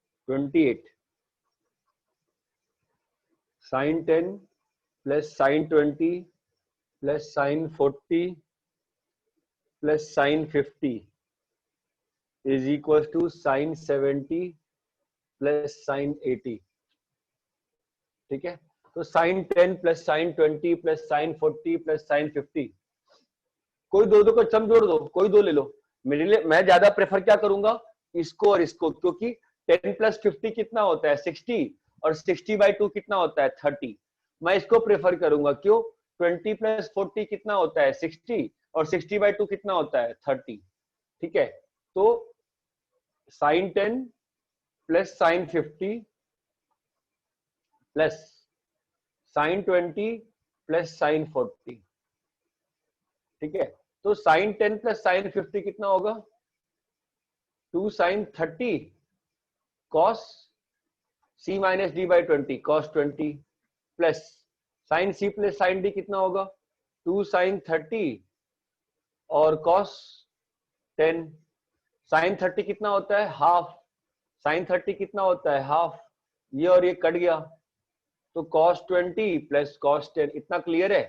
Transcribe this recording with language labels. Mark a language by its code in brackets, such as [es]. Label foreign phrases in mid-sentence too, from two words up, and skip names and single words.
[en] 28 sin 10 plus sin 20 plus sin 40 plus sin 50 is equals to sin 70 plus sin 80. [hi] ठीक है, तो [en] sin 10 plus sin 20 plus sin 40 plus sin 50, [hi] कोई दो को सम जोड़ दो, कोई दो ले लो। मेरे लिए मैं ज्यादा प्रेफर क्या करूंगा, इसको और इसको, क्योंकि 10 plus 50 कितना होता है 60 और 60/2 कितना होता है 30। मैं इसको प्रेफर करूंगा, क्यों? 20 plus 40 कितना होता है 60 और 60/2 कितना होता है 30। ठीक है, तो [en] sin 10 plus sin 50 plus sin 20 plus sin 40। [hi] ठीक है, तो [en] sin 10 plus sin 50 [hi] कितना होगा [en] 2 sin 30 cos c minus d by 20 cos 20 plus sin c plus sin d [hi] कितना होगा 2 sin 30 और cos 10। sin 30 कितना होता है हाफ, sin 30 कितना होता है हाफ, ये और ये कट गया, तो cos 20 प्लस cos 10। इतना क्लियर है?